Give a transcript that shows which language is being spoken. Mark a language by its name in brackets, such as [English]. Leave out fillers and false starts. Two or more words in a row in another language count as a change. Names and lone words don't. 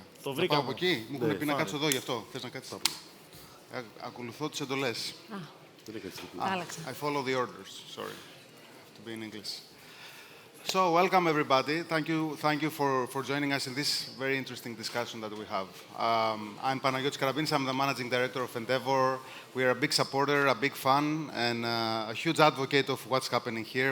[Greek] Το Θα πάω από βρήκαμε. εκεί. Μου έχουν πει να κάτσω εδώ γι' αυτό. Θες να κάτσεις? Ακολουθώ τις εντολές. [English] I follow the orders. Sorry. To be in English. So, welcome everybody. Thank you for joining us in this very interesting discussion that we have. I'm Panagiotis Karabinis. I'm the Managing Director of Endeavor. We are a big supporter, a big fan, and a huge advocate of what's happening here.